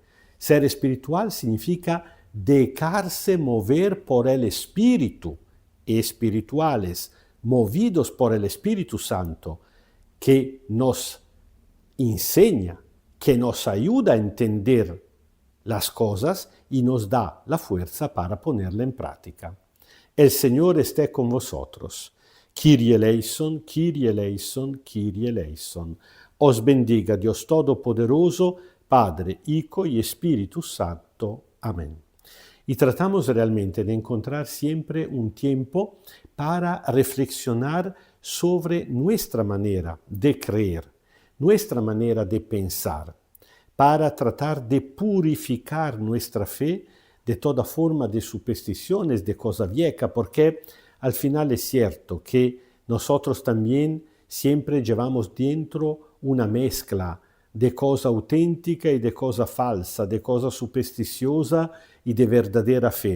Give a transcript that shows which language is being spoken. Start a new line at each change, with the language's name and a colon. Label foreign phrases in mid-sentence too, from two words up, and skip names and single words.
Spanish: Ser espiritual significa dejarse mover por el Espíritu, espirituales, movidos por el Espíritu Santo, que nos enseña, que nos ayuda a entender las cosas y nos da la fuerza para ponerla en práctica. El Señor esté con vosotros.
Greek: Kyrie eleison, Kyrie eleison, Kyrie eleison.
Spanish: Os bendiga Dios Todopoderoso, Padre, Hijo y Espíritu Santo. Amén. Y tratamos realmente de encontrar siempre un tiempo para reflexionar sobre nuestra manera de creer, nuestra manera de pensar, para tratar de purificar nuestra fe de toda forma de supersticiones, de cosa vieja, porque al final es cierto que nosotros también siempre llevamos dentro una mezcla de cosa auténtica y de cosa falsa, de cosa supersticiosa y de verdadera fe.